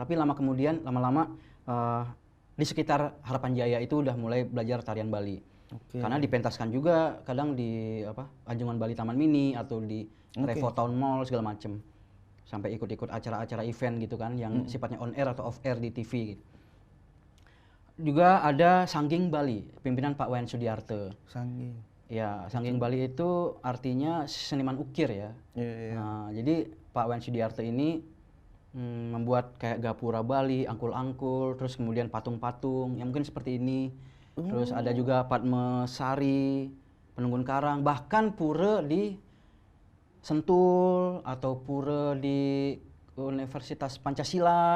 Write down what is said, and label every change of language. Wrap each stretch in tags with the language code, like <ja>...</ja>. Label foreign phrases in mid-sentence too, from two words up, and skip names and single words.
<id>Tapi lama-lama di sekitar Harapan Jaya itu udah mulai belajar tarian Bali. Karena dipentaskan juga kadang di Anjungan Bali Taman Mini atau di Revo Town Mall segala macem. Sampai ikut-ikut acara-acara event gitu kan yang sifatnya</id> <en>on air</en> <id>atau</id> <en>off air</en> <id>di TV gitu. Juga ada Sangging Bali, pimpinan Pak Wayan Sudiarte. Sangging. Ya, Sangging Bali itu artinya seniman ukir ya. Nah, jadi Pak Wayan Sudiarte ini membuat kayak gapura Bali, angkul-angkul, terus kemudian patung-patung yang mungkin seperti ini. Terus ada juga Padmesari, Penunggun Karang, bahkan pura di Sentul atau pura di Universitas Pancasila.</id>